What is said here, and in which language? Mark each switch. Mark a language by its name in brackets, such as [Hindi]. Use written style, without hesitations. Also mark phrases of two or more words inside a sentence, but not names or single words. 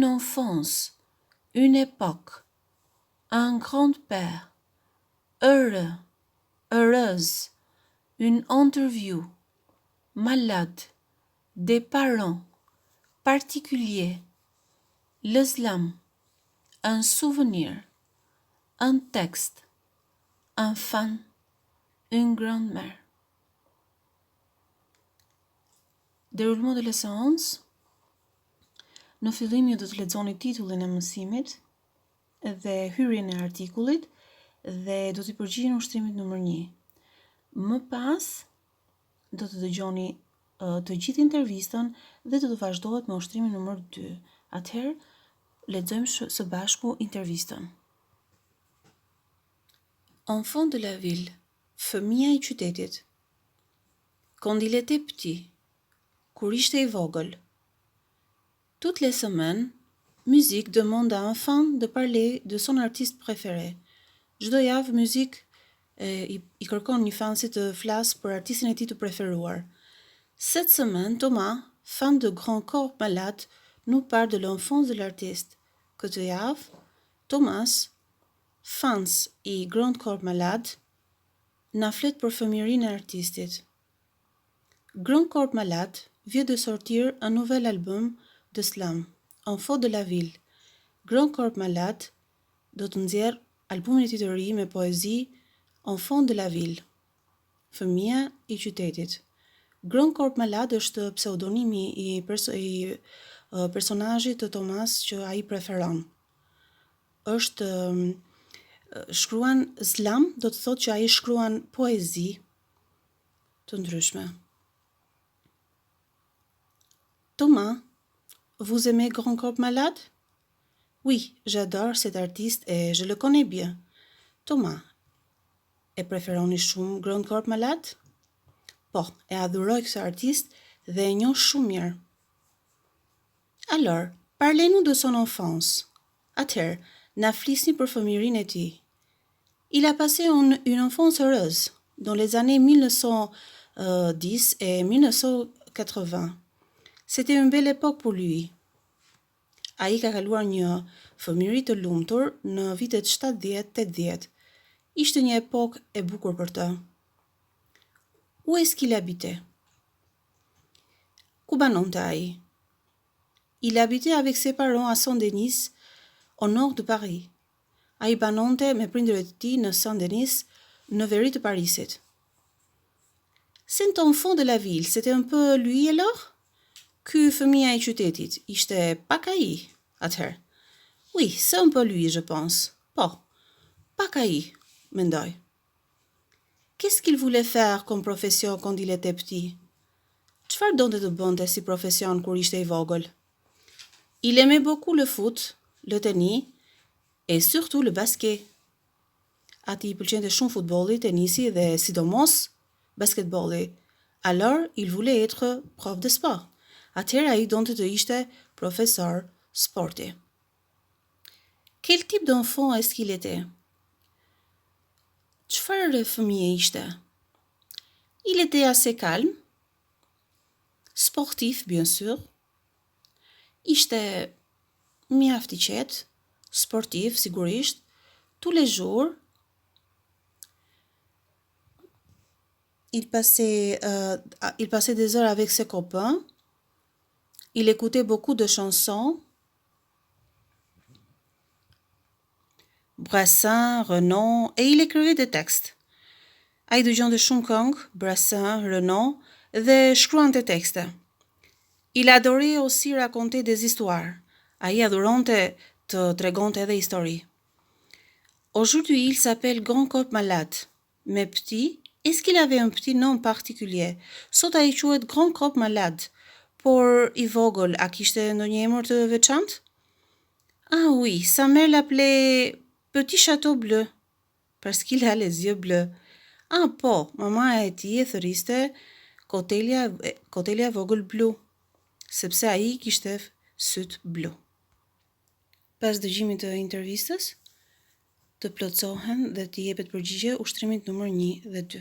[French] enfance, une époque, un grand-père, heureux, heureuse, une interview, malade, des parents, particulier, l'islam, un souvenir, un texte, un fan, une grand-mère. Déroulement de la séance. [Albanian] Në fillim ju do të lexoni titullin e mësimit dhe hyrjen e artikullit dhe do t'i përgjigjeni ushtrimit numër 1. Më pas do të dëgjoni të gjithë intervistën dhe do të vazhdohet me ushtrimin numër 2. Atëherë lexojmë së bashku intervistën. [French] Enfant de la ville, [Albanian] fëmia I qytetit. [French] Quand il était petit, [Albanian] kur ishte I vogël. [French] Toutes les semaines, musique demande à un fan de parler de son artiste préféré. [Albanian] Çdo javë muzik I kërkon një fansi të flasë për artistin e tij të preferuar. [French] Cette semaine, Thomas, fan de Grand Corps Malade, nous parle de l'enfance de l'artiste. [Albanian] Këtë javë, Thomas, fans I Grand Corps Malade, na flet për fëmijërinë e artistit. [French] Grand Corps Malade vient de sortir un nouvel album de slam, Enfant de la ville. [Albanian] Grand Corps Malade do të nxjerr albumin e tij të ri me poezi Enfant de la ville, fëmia I qytetit. Grand Corps Malade është pseudonimi I personazhit të Thomas që ai preferon. Është shkruan slam, do të thotë që ai shkruan poezi të ndryshme. [French] Thomas, vous aimez Grand Corps Malade? Oui, j'adore cet artiste et je le connais bien. [Albanian] Thomas, e preferoni shumë Grand Corps Malade? Po, e adhuroj këtë artist dhe e njoh shumë mirë. [French] Alors, parlez-nous de son enfance. [Albanian] Atëherë, na flisni për fëmijërinë e tij. [French] Il a passé une enfance heureuse dans les années 1910 et 1980. C'était une belle époque pour lui. [Albanian] Ai ka kaluar një fëmijëri të lumtur në vitet 70-80. Ishte një epokë e bukur për të. [French] Où est-ce qu'il habitait? [Albanian] Ku banonte ai? [French] Il habitait avec ses parents à Saint-Denis, au nord de Paris. [Albanian] Ai banonte me prindërit e tij në Saint-Denis, në veri të Parisit. [French] Cet enfant de la ville, c'était un peu lui alors? [Albanian] Ky fëmia I qytetit, ishte pak ai, atëherë. [French] Oui, c'est un peu lui, je pense. [Albanian] Po, pak ai, mendoj. [French] Qu'est-ce qu'il voulait faire comme profession quand il était petit? [Albanian] Çfarë donte të bënte si profesion kur ishte I vogël? [French] Il aimait beaucoup le foot, le tennis et surtout le basket. [Albanian] Ati I pëlqente shumë futbolli, tenisi dhe sidomos basketbolli. [French] Alors, il voulait être prof de sport. [Albanian] Atëherë ai donte të ishte profesor sporti. [French] Quel type d'enfant est-ce qu'il était? [Albanian] Çfarë fëmije ishte? [French] Il était assez calme, sportif, bien sûr. [Albanian] Ishte mjaft I qetë, sportif, sigurisht, [French] tous les jours. Il passait des heures avec ses copains. Il écoutait beaucoup de chansons. Brassin, Renan, et il écrivait des textes. [Albanian] Ai dëgjonte shumë këngë, Brassin, Renan, dhe shkruante texte. [French] Il adorait aussi raconter des histoires. [Albanian] Ai adhuronte të tregonte edhe histori. [French] Aujourd'hui, il s'appelle Grand Corps Malade. Mais petit, est-ce qu'il avait un petit nom particulier? [Albanian] Sot ai quhet Grand Corps Malade. Por I vogël, a kishte ndonjë emër të veçantë? Ah oui, sa mère l'appelait Petit Château Bleu, parce qu'il a les yeux bleus. Ah po, mama e tij e thëriste kotelja vogël blu, sepse ai kishte syt blu. Pas dëgjimit të intervistës, të plotësohen dhe të jepet përgjigje ushtrimit numër 1 dhe 2.